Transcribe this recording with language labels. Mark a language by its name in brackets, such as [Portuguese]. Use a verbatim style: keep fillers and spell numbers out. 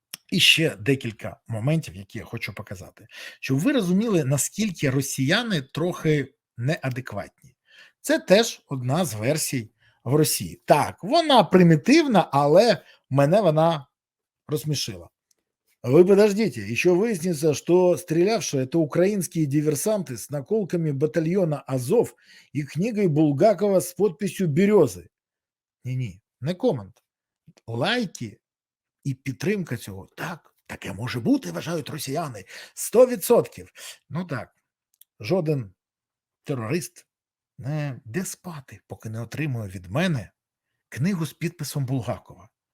[Ukrainian] І ще декілька моментів, які я хочу показати, щоб ви розуміли, наскільки росіяни трохи неадекватні. Це теж одна з версій в Росії. Так, вона примітивна, але мене вона розсмішила. [Russian] Вы подождите, еще выяснится, что стрелявшие это украинские диверсанты с наколками батальона Азов и книгой Булгакова с подписью «Березы». [Ukrainian] Ні-ні, не комент. Лайки і підтримка цього. Так, таке може бути, вважають росіяни. сто відсотків. Ну так, жоден Терорист не де спати, поки не отримує від мене книгу з підписом Булгакова.